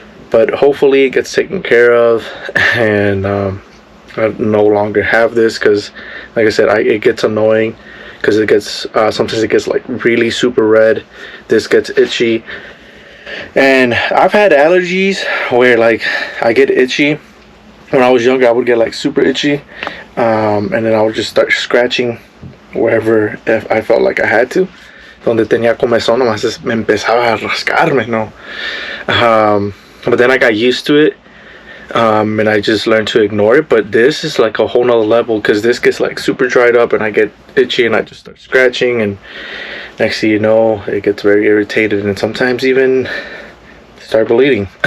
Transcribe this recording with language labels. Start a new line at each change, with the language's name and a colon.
English: But hopefully it gets taken care of, and I no longer have this, because like I said, it gets annoying, because it gets sometimes it gets like really super red. This gets itchy. And I've had allergies where like I get itchy when I was younger, I would get like super itchy, and then I would just start scratching wherever if I felt like I had to.
Spanish: Donde tenía comezón, nomás me empezaba a rascarme, no.
English: But then I got used to it, and I just learned to ignore it. But this is like a whole nother level, because this gets like super dried up and I get itchy and I just start scratching, and next thing you know, it gets very irritated and sometimes even start bleeding.